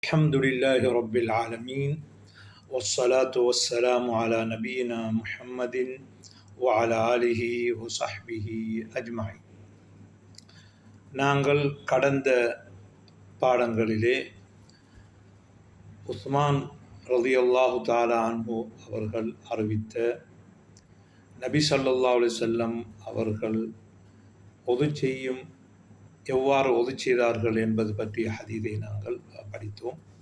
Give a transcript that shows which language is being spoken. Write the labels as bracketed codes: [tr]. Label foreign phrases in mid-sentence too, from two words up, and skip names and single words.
[ar] الحمد لله رب العالمين والصلاة والسلام على نبينا محمد وعلى آله وصحبه أجمعين. [ta] நாங்கள் கடந்த பாடங்களிலே உஸ்மான் [ar] رضي الله تعالى عنه [ta] அவர்கள் அறிவித்த நபி [ar] صلى الله عليه وسلم [ta] அவர்கள் ஒது செய்யும் எவ்வாறு ஒது செய்தார்கள் என்பது பற்றிய ஹதீஸை நாங்கள் படித்தோம்.